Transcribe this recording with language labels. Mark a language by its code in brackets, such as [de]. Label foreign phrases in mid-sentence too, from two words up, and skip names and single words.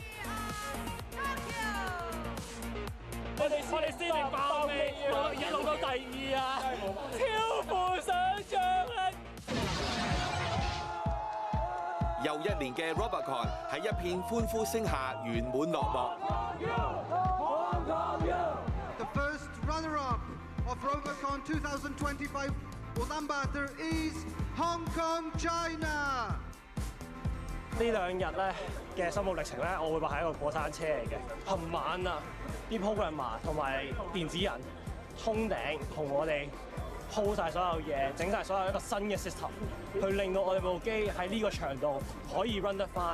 [yue] 我哋先嚟爆尾，一路到第2啊！超乎想像啊！又1年嘅 RoboCon 喺一片歡呼聲下圓滿落幕。 [en] The first runner-up of RoboCon 2025 Ulaanbaatar is Hong Kong, China. [yue] 兩日咧嘅心路歷程咧，我會話係一個過山車嚟嘅。琴晚啊，啲 programmer 同埋電子人通頂同我哋鋪晒所有嘢，整晒所有一個新嘅 system， 去令到我哋部機喺呢個場度可以 run 得翻。